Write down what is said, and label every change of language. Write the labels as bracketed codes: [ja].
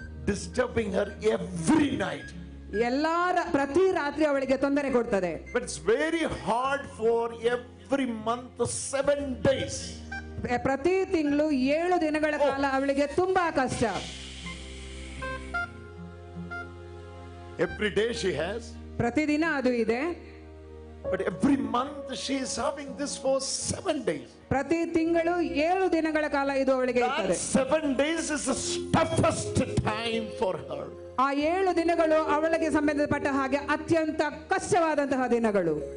[en] disturbing her every night. [kn] ಪ್ರತಿ ರಾತ್ರಿ ಅವಳಿಗೆ ತೊಂದರೆ ಕೊಡ್ತದೆ. [en] But it's very hard for every month 7 days. [kn] ಪ್ರತಿ ತಿಂಗಳು 7 ದಿನಗಳ ಕಾಲ ಅವಳಿಗೆ ತುಂಬಾ ಕಷ್ಟ. [en] Every day she has. [kn] ಪ್ರತಿದಿನ ಅದು ಇದೆ. [en] But every month she is having this for 7 days. [kn] ಪ್ರತಿ ತಿಂಗಳು 7 ದಿನಗಳ ಕಾಲ ಇದು ಅವಳಿಗೆ ಇರ್ತದೆ. [en] 7 days is the toughest time for her. [kn] ಆ 7 ದಿನಗಳು ಅವಳಿಗೆ ಸಂಬಂಧಪಟ್ಟ ಹಾಗೆ ಅತ್ಯಂತ ಕಷ್ಟವಾದಂತಹ ದಿನಗಳು.